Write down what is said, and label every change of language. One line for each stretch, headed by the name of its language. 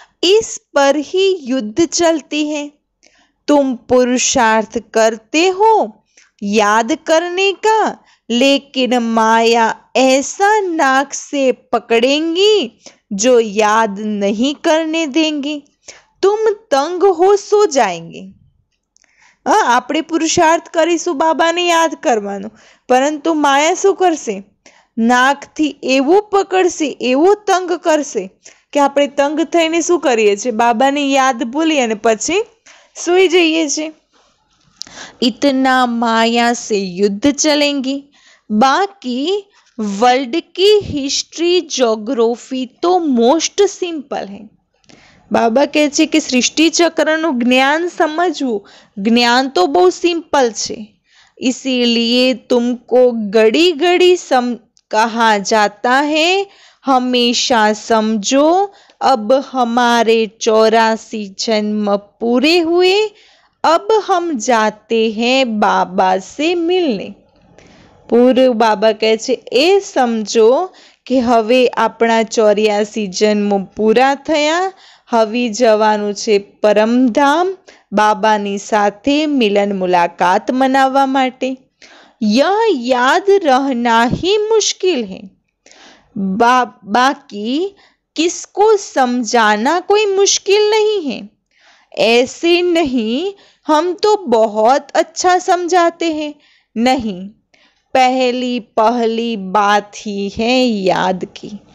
Hindi: इस पर ही युद्ध चलती है। तुम पुरुषार्थ करते हो याद करने का, लेकिन माया ऐसा नाक से पकड़ेंगी जो याद नहीं करने देंगी। तुम तंग हो सो जाएंगे।
Gujarati: આપણે પુરુષાર્થ કરીશું બાબાને યાદ કરવાનો, પરંતુ માયા શું કરશે? નાકથી એવું પકડશે, એવું તંગ કરશે કે આપણે તંગ થઈને શું કરીએ છીએ? બાબાની યાદ ભૂલી અને પછી સૂઈ જઈએ છીએ.
Hindi: इतना माया से युद्ध चलेंगी, बाकी वर्ल्ड की हिस्ट्री ज्योग्राफी तो मोस्ट सिंपल है.
Gujarati: બાબા કહે છે કે સૃષ્ટિ ચક્રનું જ્ઞાન સમજવું, જ્ઞાન તો બહુ સિમ્પલ છે.
Hindi: इसीलिए तुमको घड़ी घड़ी कहा जाता है, हमेशा समझो अब हमारे 84 जन्म पूरे हुए, अब हम जाते हैं बाबा से मिलने.
Gujarati: પૂર્વ બાબા કહે છે એ સમજો કે હવે આપણા 84 જન્મો પૂરા થયા, હવે જવાનું છે પરમધામ, બાબાની સાથે મિલન મુલાકાત મનાવવા માટે.
Hindi: यह याद रहना ही मुश्किल है, बाकी किसको समझाना कोई मुश्किल नहीं है. ऐसे नहीं हम तो बहुत अच्छा समझाते हैं, नहीं, पहली बात ही है याद की.